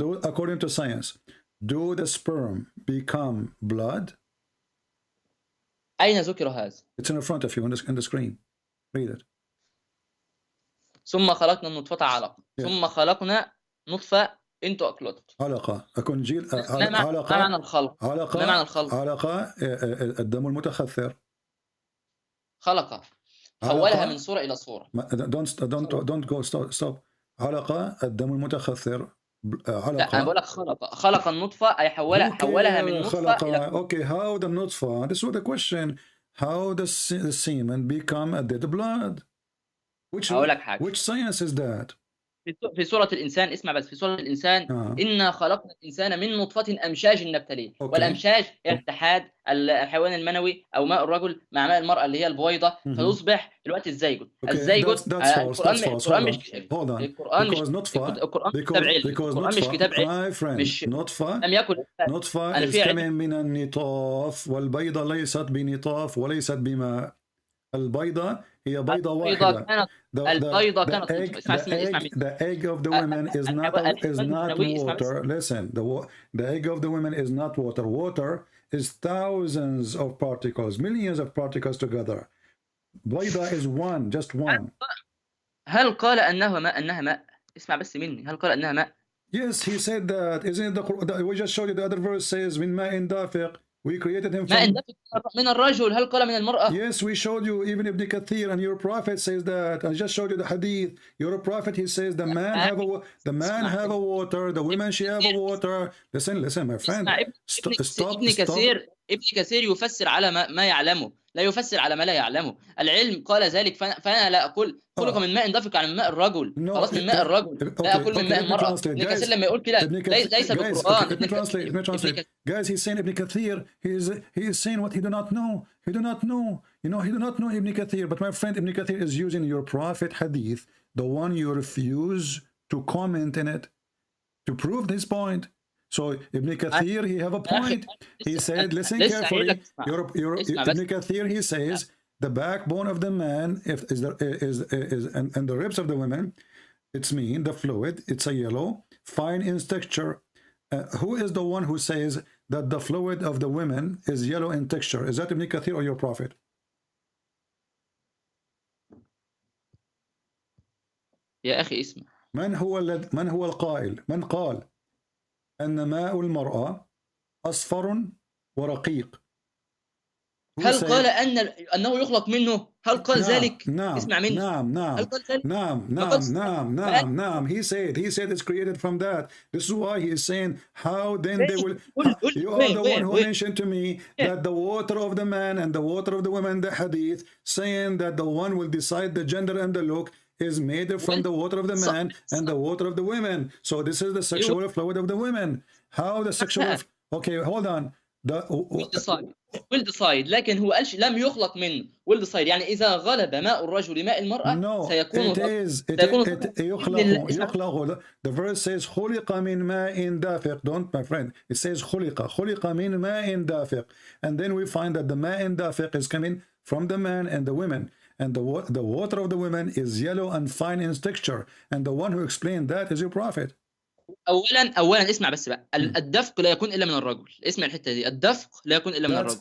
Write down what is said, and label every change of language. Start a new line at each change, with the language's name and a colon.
English: According to science, do the sperm become blood?
Arabic: أين ذكر هذا؟
English: It's in front of you on the screen. Read it.
Arabic: ثم خلقنا النطفة علقة. ثم خلقنا نطفة
English: into a clot.
Arabic: علقة. أكون جيل ما معنى الخلق؟ ما معنى الخلق؟ علقة الدم المتخثر. خلقة. حولها من صورة إلى صورة.
English: Don't go stop.
Arabic: علقة الدم المتخثر. علقة. لا أنا بقول لك خلق النطفة أي حولها من نطفة إلى.
English: Okay, how the نطفة? This was the question. How the semen become a dead blood? Which science is that?
Arabic: في سورة الإنسان، اسمع بس، في سورة الإنسان إنا خلقنا الإنسان من نطفة أمشاج نبتليه. والأمشاج هي اتحاد الحيوان المنوي أو ماء الرجل مع ماء المرأة اللي هي البويضة فيصبح دلوقتي الزيجوت. الزيجوت القرآن مش كتاب علم. مش نطفة لم يكن نطفة
English: is coming
Arabic: من النطاف، والبيضة ليست بنطاف وليست بماء. البيضة هي بيضة واحدة. البيضة كانت
English: the egg of the women is not water. Listen, the egg of the women is not water. Water is thousands of particles, millions of particles together. بيضة is one, just one.
Arabic: هل قال أنها ماء؟ اسمع بس مني، هل قال أنها ماء؟
English: Yes, he said that. Isn't it the Quran? We just showed you the other verse says
Arabic: من ماء دافق.
English: We created him from...
Arabic: من الرجل. هل قال من المرأة؟
English: Yes, we showed you even Ibn Kathir, and your prophet says that. I just showed you the hadith. Your prophet, he says the man have a water, the women she have a water. Listen, my friend. Stop.
Arabic: ابن كثير يفسر على ما يعلمه، لا يفسر على ما لا يعلمه. العلم قال ذلك، فأنا لا أقول خلق من ماء دافق عن ماء الرجل. خلاص من ماء الرجل، لا أقول من ماء المرأة. ابن كثير لما يقول كده ليس بالقرآن.
English: Guys, he's saying Ibn Kathir, he is saying what he do not know. He do not know. You know, he do not know Ibn Kathir. But my friend, Ibn Kathir is using your prophet hadith, the one you refuse to comment in it, to prove this point. So Ibn Kathir, he have a point. He said, listen carefully. Ibn Kathir, he says the backbone of the man and the ribs of the women, it's mean the fluid. It's a yellow, fine in texture. Who is the one who says that the fluid of the women is yellow in texture? Is that Ibn Kathir or your prophet?
Arabic: يا أخي اسمع. من هو القائل؟ من قال أن ماء المرأة أصفر ورقيق؟ هل قال أنه يخلق منه؟ هل قال ذلك؟ نعم. اسمع مني. نعم.
English: He said it's created from that. This is why he is saying how then they will. You are the one who mentioned to me that the water of the man and the water of the women, the hadith, saying that the one will decide the gender and the look is made from the water of the man and the water of the women. So this is the sexual fluid of the women. How the sexual... Okay, hold on. will decide.
Arabic: لكن هو قالش لم يخلق منه.
English: will decide
Arabic: يعني إذا غلب ماء الرجل ماء المرأة سيكون يخلق.
English: The verse says
Arabic: خلق من ماء دافق.
English: Don't, my friend. It says
Arabic: خلق من ماء دافق.
English: And then we find that the
Arabic: ماء دافق
English: is coming from the man and the women. And the water of the women is yellow and fine in texture. And the one who explained that is your prophet.
Arabic: أولا اسمع بس بقى. الدفق لا يكون إلا من الرجل. اسمع الحتة دي. الدفق لا يكون إلا من الرجل.